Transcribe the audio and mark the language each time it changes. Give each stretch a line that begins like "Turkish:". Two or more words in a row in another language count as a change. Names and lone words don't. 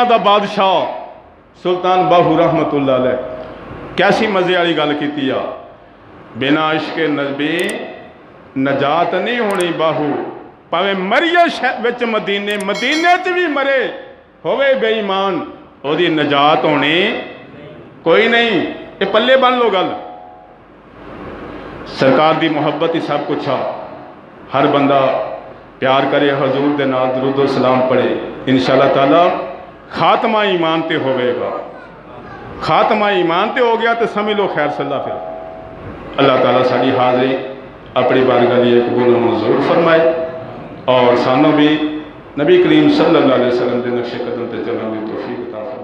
Punjabi: دا بادشاہ سلطان باہو
Arabic: رحمت اللہ علیہ
Punjabi: کیسی مزے والی گل کیتی آ بنا عشق نبی نجات نہیں ہونی باہو پاویں مریے وچ مدینے مدینے چ بھی مرے ہوئے بے ایمان او دی نجات ہونی کوئی نہیں یہ پلے بن لو گل سرکار دی محبت ہی سب کچھ آ ہر بندہ پیار کرے حضور دے نال درود و سلام پڑھے
Arabic: انشاءاللہ تعالی
Punjabi: خاتمہ ایمان تے ہوئے گا خاتمہ ایمان تے ہو گیا تے سمجھ لو خیر
Arabic: صلی اللہ
Punjabi: پھر اللہ تعالیٰ ساری حاضری اپنی بارگاہ لیے قبول و منظور فرمائے اور سانوں بھی نبی کریم
Arabic: صلی اللہ علیہ وسلم
Punjabi: دے نقش قدم تے چلنے کی توفیق عطا